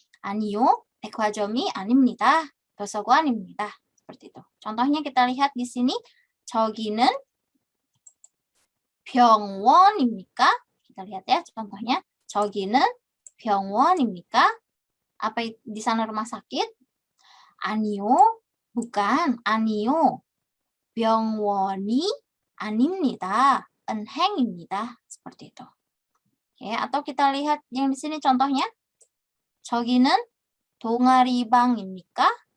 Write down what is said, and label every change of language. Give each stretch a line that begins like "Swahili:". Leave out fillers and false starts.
Korean: 아니요, 백화점이 아닙니다. 도서관입니다.
Indonesian: Seperti itu. Contohnya kita lihat di sini,
Korean: 저기는 병원입니까?
Indonesian: Kita lihat ya contohnya.
Korean: 저기는 병원입니까?
Indonesian: Apa di sana rumah sakit?
Korean: 아니요.
Indonesian: Bukan. 아니요.
Korean: 병원이 아닙니다. 은행입니다.
Indonesian: Seperti itu. Oke, atau kita lihat yang di sini contohnya.
Korean: 저기는 동아리방입니까?